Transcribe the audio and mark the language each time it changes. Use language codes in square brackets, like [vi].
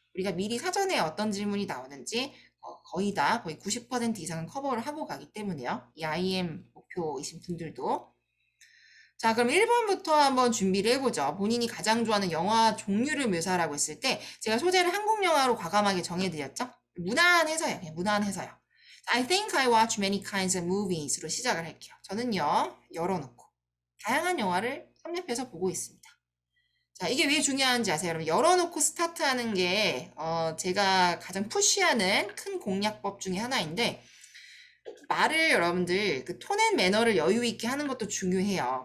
[ko] 우리가 미리 사전에 어떤 질문이 나오는지 거의 90% 이상은 커버를 하고 가기 때문에요. 이 IM 목표이신 분들도. 자, 그럼 1번부터 한번 준비를 해보죠. 본인이 가장 좋아하는 영화 종류를 묘사하라고 했을 때 제가 소재를 한국 영화로 과감하게 정해드렸죠. 무난해서요. 그냥 무난해서요. [en] I think I watch many kinds of movies로 [ko] 시작을 할게요. 저는요, 열어놓고 다양한 영화를 섭렵해서 보고 있습니다. 자, 이게 왜 중요한지 아세요? 여러분, 열어놓고 스타트하는 게 제가 가장 푸시하는 큰 공략법 중에 하나인데 말을 여러분들 그 톤 앤 매너를 여유 있게 하는 것도 중요해요.